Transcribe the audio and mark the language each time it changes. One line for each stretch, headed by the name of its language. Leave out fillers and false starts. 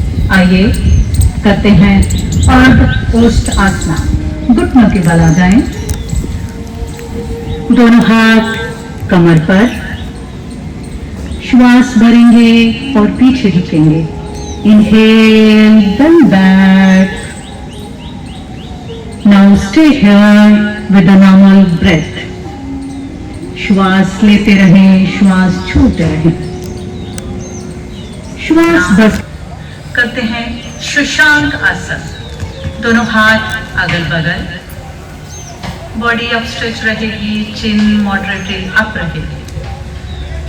Hindi: आइए करते हैं अर्ध ओष्ठ आसन। घुटनों के बल आ जाएं। दोनों हाथ कमर पर। श्वास भरेंगे और पीछे झुकेंगे।
English: Inhale, then back. Now stay here with a normal breath.
Hindi: श्वास लेते रहें, श्वास छोड़ते रहें। श्वास बस करते हैं शशांक आसन। दोनों हाथ अगल बगल, बॉडी अप स्ट्रेच रहेगी,
English: chin moderately up
Hindi: रहेगी।